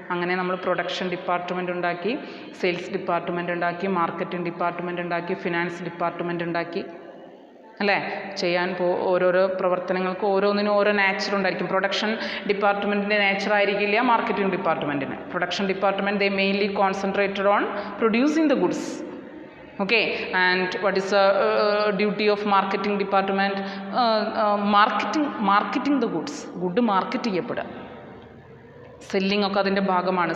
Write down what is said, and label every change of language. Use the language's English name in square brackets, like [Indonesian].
[Malayalam] അങ്ങനെ നമ്മൾ production department ഉണ്ടാക്കി, സെയിൽസ് ഡിപ്പാർട്ട്മെൻ്റ് ഉണ്ടാക്കി, മാർക്കറ്റിംഗ് ഡിപ്പാർട്ട്മെൻ്റ് ഉണ്ടാക്കി, ഫിനാൻസ് ഡിപ്പാർട്ട്മെൻ്റ് ഉണ്ടാക്കി, അല്ലേ? ചെയ്യാൻ ഓരോരോ പ്രവർത്തനങ്ങൾക്ക് ഓരോന്നിനും ഓരോ നേച്ചർ ഉണ്ടായിരിക്കും. പ്രൊഡക്ഷൻ ഡിപ്പാർട്ട്മെൻറ്റിൻ്റെ നേച്ചർ ആയിരിക്കില്ല marketing ഡിപ്പാർട്ട്മെൻറ്റിന്. [English] Production department they mainly concentrated on producing the goods. Okay, and what is the duty of marketing department? Marketing the goods. [Malayalam] Good market ചെയ്യപ്പെടുക, selling ഒക്കെ അതിൻ്റെ ഭാഗമാണ്.